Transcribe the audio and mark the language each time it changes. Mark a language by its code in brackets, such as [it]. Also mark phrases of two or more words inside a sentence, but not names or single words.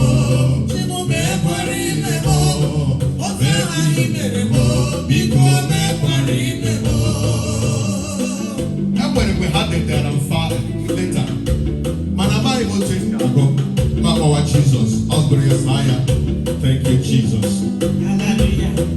[ig] O mere m mma, mekwara ibe m. Biko, mekwara ibe m. E nwere mgbe ha detara m fa leta. Mana amaghị m otu esi agụ. Ma kpọwa Jizọs, ọ gụrụ ya, saa ya. [en] Thank you, Jesus. Hallelujah.